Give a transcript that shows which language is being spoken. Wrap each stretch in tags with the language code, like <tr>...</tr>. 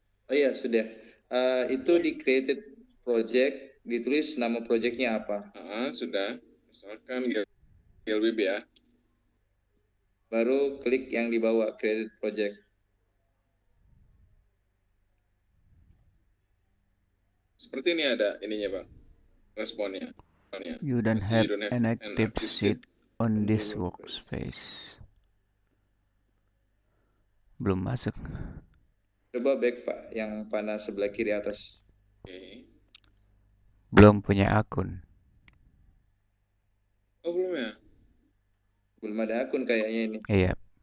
<id>Oh iya sudah. Itu di created project, ditulis nama projectnya apa? Sudah. Misalkan LBB ya. Baru klik yang di bawah create project. Seperti ini ada ininya Bang, responnya.</id> <en>You don't have an active seat on this workspace.</en> <id>Belum masuk. Coba back Pak, yang panah sebelah kiri atas. Oke. Belum punya akun. Oh belum ya? Belum ada akun kayaknya ini. Iya.</id>